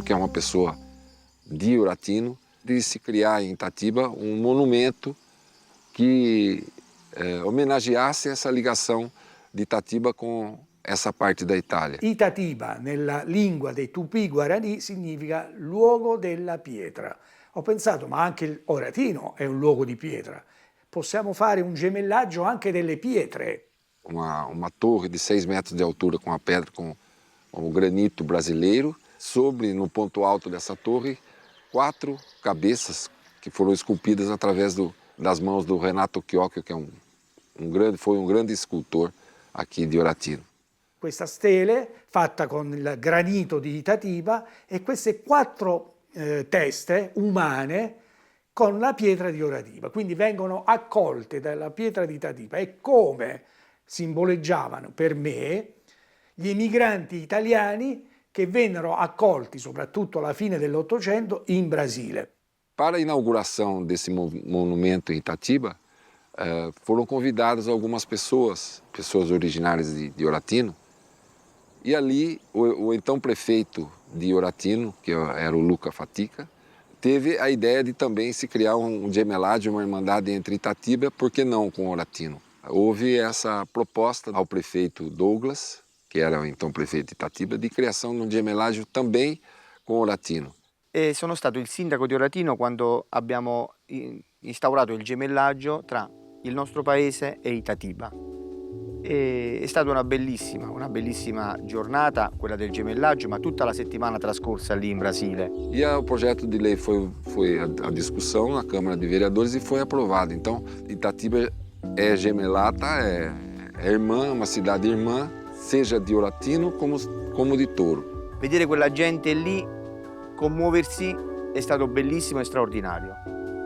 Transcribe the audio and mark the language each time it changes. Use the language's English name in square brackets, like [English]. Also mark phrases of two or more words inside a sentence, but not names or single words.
[Portuguese] que é uma pessoa de Oratino, de se criar em Itatiba um monumento que homenageasse essa ligação de Itatiba com essa parte da Itália. [Italian] Itatiba, nella lingua dei Tupi Guarani, significa luogo della pietra. Ho pensato, ma anche Oratino è un luogo di pietra. Possiamo fare un gemellaggio anche delle pietre. [Portuguese] Uma torre de 6 metros de altura com a pedra, com o granito brasileiro. Sobre, no ponto alto dessa torre, 4 cabeças que foram esculpidas através das mãos do Renato Chiocchio, que é foi um grande escultor aqui de Oratino. [Italian] Questa stele fatta con il granito di Itatiba e queste 4 teste umane con la pietra di Oratino. Quindi vengono accolte dalla pietra di Itatiba e come simboleggiavano per me gli emigranti italiani che vennero accolti soprattutto alla fine dell'Ottocento in Brasile. [Portuguese] Para a inauguração desse monumento em Itatiba, foram convidadas algumas pessoas originárias de Oratino, e ali o então prefeito de Oratino, que era o Luca Fatica, teve a ideia de também se criar um gemelade, uma irmandade entre Itatiba, por que não com Oratino? houve essa proposta ao prefeito Douglas, que era então prefeito de Itatiba, [Italian] di creazione di un gemellaggio também con Oratino. E sono stato il sindaco di Oratino quando abbiamo instaurato il gemellaggio tra il nostro paese e Itatiba. È stata una bellissima giornata, quella del gemellaggio, ma tutta la settimana trascorsa lì in Brasile. [Portuguese] E o projeto de lei foi a discussão na Câmara de Vereadores e foi aprovado. Então, Itatiba é gemelata, é irmã, uma cidade irmã, seja [Italian] di Oratino come di Toro. Vedere quella gente lì commuoversi è stato bellissimo e straordinario.